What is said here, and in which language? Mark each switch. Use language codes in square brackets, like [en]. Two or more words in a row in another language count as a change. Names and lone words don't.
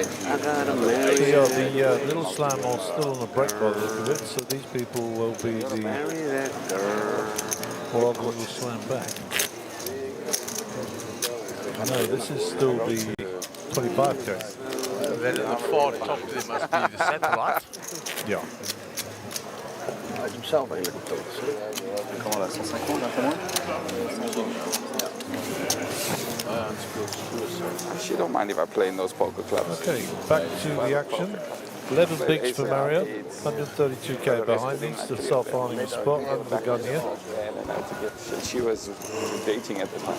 [en] The little slam are still on the break by the look of it, so these people will be the or others will slam back. No, this is still the 25k. Then at the far top there must be the satellite. Yeah. [nl] Hij is hem zelf eigenlijk op [fr] Comment là, 150, un peu moins? [en] I actually don't mind if I play in those poker clubs. Okay, back to the action. 11 bigs for Mario, 132k behind, needs to start finding a spot under the gun here. She was dating at the time.